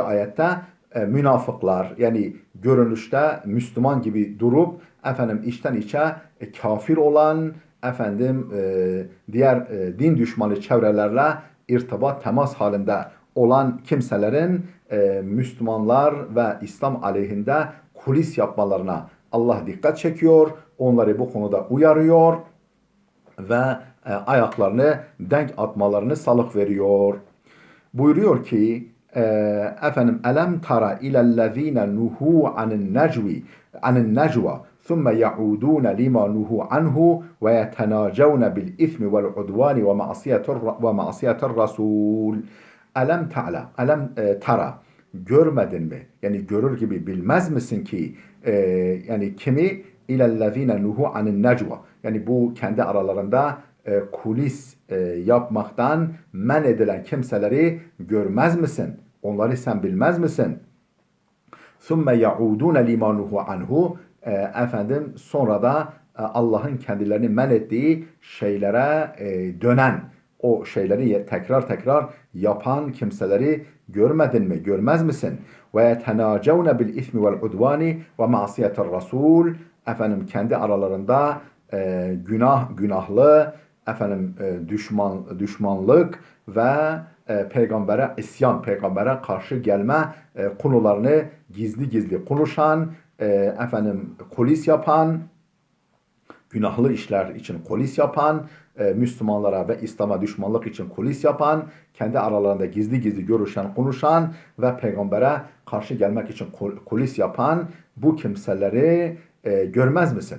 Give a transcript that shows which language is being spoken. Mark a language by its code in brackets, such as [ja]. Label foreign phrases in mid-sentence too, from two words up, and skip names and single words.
[tr] ayette münafıklar, yani görünüşte Müslüman gibi durup içten içe kafir olan diğer din düşmanı çevrelerle irtibat, temas halinde olan kimselerin Müslümanlar ve İslam aleyhinde kulis yapmalarına Allah dikkat çekiyor. Onları bu konuda uyarıyor ve ayaklarını denk atmalarını salık veriyor. Buyuruyor ki [ar] ألم تر إلى الذين نهوا عن النجوى ثم يعودون لما نهوا عنه ويتناجون بالإثم والعدوان ومعصية الرسول. ألم تر, [tr] görmedin mi? Yani görür gibi bilmez misin ki yani kimi [ar] إلى الذين نهوا عن النجوى, [tr] yani bu kendi aralarında kulis yapmaktan men edilen kimseleri görmez misin? Onları sen bilmez misin? [ar] ثُمَّ يَعُودُونَ لِمَا نُهُ عَنْهُ. [tr] Sonra da Allah'ın kendilerini men ettiği şeylere dönen, o şeyleri tekrar tekrar yapan kimseleri görmedin mi, görmez misin? [ar] وَيَتَنَاجَوْنَ بِالْاِثْمِ وَالْعُدْوَانِ وَمَعْصِيَةَ الرَّسُولِ. [tr] Kendi aralarında günahlı, düşmanlık ve peygambere isyan, peygambere karşı gelme konularını gizli gizli konuşan, kulis yapan, günahlı işler için kulis yapan, Müslümanlara ve İslam'a düşmanlık için kulis yapan, kendi aralarında gizli gizli görüşen, konuşan ve peygambere karşı gelmek için kulis yapan bu kimseleri görmez misin?